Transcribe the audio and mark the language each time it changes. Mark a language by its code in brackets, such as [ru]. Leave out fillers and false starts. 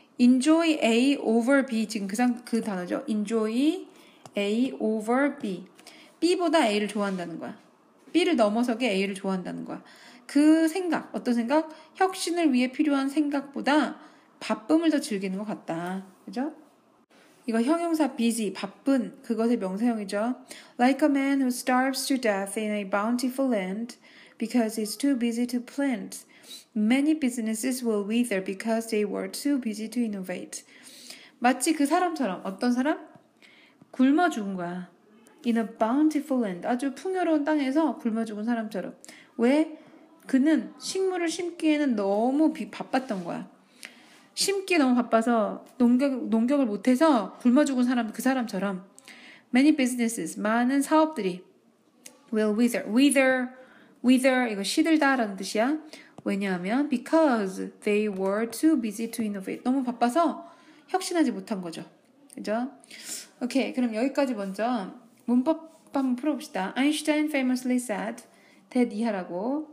[en] enjoy A over B [ko] 지금 그 단어죠. [en] enjoy A over B. [ko] B보다 A를 좋아한다는 거야. B를 넘어서게 A를 좋아한다는 거야. 그 생각, 어떤 생각? 혁신을 위해 필요한 생각보다 바쁨을 더 즐기는 것 같다. 그죠? 이거 형용사 busy, 바쁜 그것의 명사형이죠. [en] Like a man who starves to death in a bountiful land because he's too busy to plant. Many businesses will wither because they were too busy to innovate. [ko] 마치 그 사람처럼 어떤 사람? 굶어 죽은 거야. [en] In a bountiful land. [ko] 아주 풍요로운 땅에서 굶어 죽은 사람처럼. 왜? 그는 식물을 심기에는 너무 바빴던 거야. 심기에 너무 바빠서 농격을 못해서 굶어 죽은 사람, 그 사람처럼 [en] many businesses, [ko] 많은 사업들이 [en] will wither [ko] 이거 시들다라는 뜻이야. 왜냐하면 [en] because they were too busy to innovate. [ko] 너무 바빠서 혁신하지 못한 거죠. 그죠? 오케이, 그럼 여기까지 먼저 문법 한번 풀어봅시다. [en] Einstein famously said, that [ko] 이하라고.